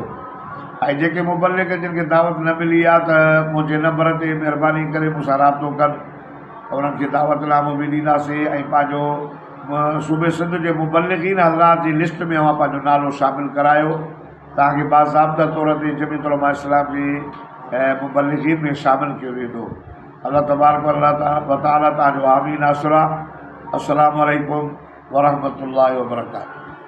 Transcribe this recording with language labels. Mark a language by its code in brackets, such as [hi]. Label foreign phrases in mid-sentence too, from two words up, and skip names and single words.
[sd] ऐं जेके मुबल्लिग जिन खे दावत न मिली आहे त मुंहिंजे नंबर ते महिरबानी करे मूंसां राबितो कनि, उन्हनि खे दावतनामो बि ॾींदासीं ऐं पंहिंजो सूबे सिंध जे मुबल्लिगीन हज़रात जी लिस्ट में उहा पंहिंजो नालो शामिलु करायो। तव्हांखे बाज़ाब्ता तौर ते जमियत उलमा इस्लाम जे मुबल्लिगीन में शामिलु कयो वेंदो। [ar] الله تبارك وتعالى [sd] तव्हांजो हामी नासुर आहे। [ar] السلام عليكم ورحمة الله وبركاته.